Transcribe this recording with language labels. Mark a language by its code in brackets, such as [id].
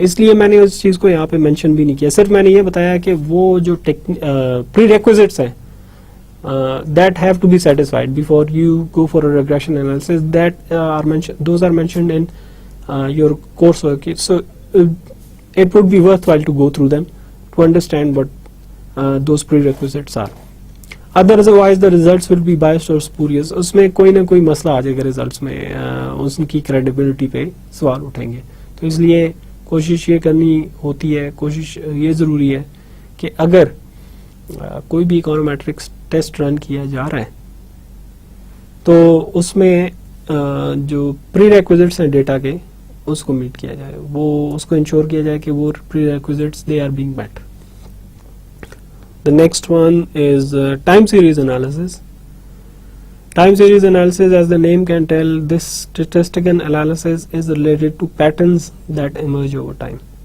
[hi] इसलिए मैंने उस चीज़ को यहाँ पे मेंशन भी नहीं किया. सिर्फ मैंने ये बताया कि वो जो प्रीरेक्विजिट्स हैं [en] that have to be satisfied before you go for a regression analysis, that are mentioned, those are mentioned in your coursework. So it would be worthwhile to go through them to understand what those prerequisites are. Otherwise the results will be biased or spurious. [hi] उसमें कोई ना कोई मसला आ जाएगा results में, उनकी credibility पे सवाल उठेंगे. तो इसलिए कोशिश ये करनी होती है, कोशिश ये ज़रूरी है कि अगर कोई भी इकोनोमेट्रिक्स टेस्ट रन किया जा रहा है तो उसमें जो प्रीरेक्विजिट्स हैं डेटा के उसको मीट किया जाए, वो उसको इंश्योर किया जाए कि वो प्रीरेक्विजिट्स [en] They are being met. The next one is time series analysis. Time series analysis, as the name can tell, this statistical analysis is related to patterns that emerge over time.